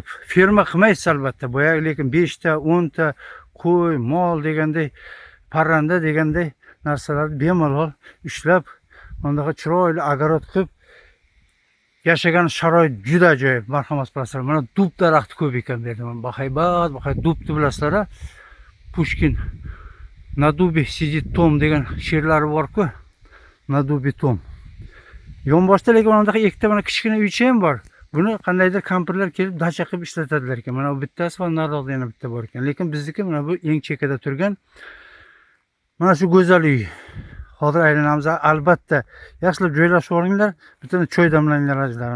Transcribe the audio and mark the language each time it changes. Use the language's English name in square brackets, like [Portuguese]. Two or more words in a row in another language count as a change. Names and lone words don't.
[Uzbek] Ferma qilmaysiz albatta. Boyagi lekin 5 ta, 10 ta qo'y, mol deganday, parranda deganday narsalarni bemalol ushlab, bundaqa chiroyli огород qilib yashagan sharoit juda ajoyib. Marhamat qilasizlar. Mana dub daraxti ko'p ekan bu yerda. Bahaybat, dubni bilasizlar-a? Pushkin [Russian] "На дубе сидит Том" [Uzbek] degan she'rlari bor-ku. [Russian] "На дубе Том". [Uzbek] Yonboshda lekin mana bunaqa ikkita mana kichkina uycha ham bor. Buni qandaydir kampirlar kelib dacha qilib ishlatadilar ekan. Mana bu bittasi va nariroqda yana bitta bor ekan. Lekin bizniki mana bu eng chekada turgan mana shu go'zal uy. Hozir aylanamiz. Albatta yaxshilab joylashib olinglar. Bitta choy damlanglar azizlarim.